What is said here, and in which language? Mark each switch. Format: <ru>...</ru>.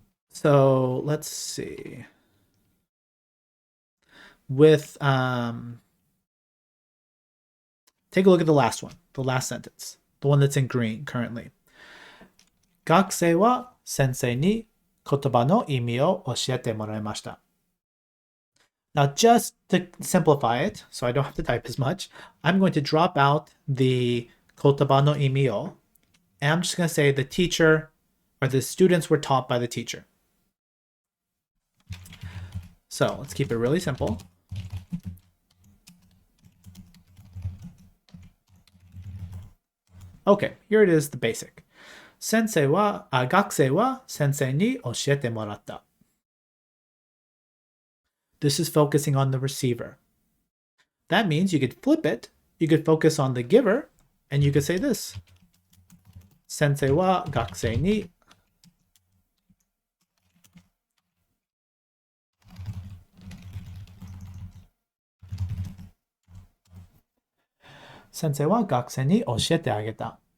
<en>So let's see. With take a look at the last one, the last sentence, the one that's in green currently.</en> <ja>学生は先生に言葉の意味を教えてもらいました.</ja> <en>Now, just to simplify it, so I don't have to type as much, I'm going to drop out the</en> <ja>言葉の意味を,</ja> <en>and I'm just going to say the teacher or the students were taught by the teacher. So let's keep it really simple. Okay, here it is, the basic.</en> <ja>学生は先生に教えてもらった.</ja> <en>This is focusing on the receiver. That means you could flip it. You could focus on the giver, and you could say this.</en> <ja>Sensei wa gakusei ni Sensei wa gakusei ni oshiete ageta.</ja>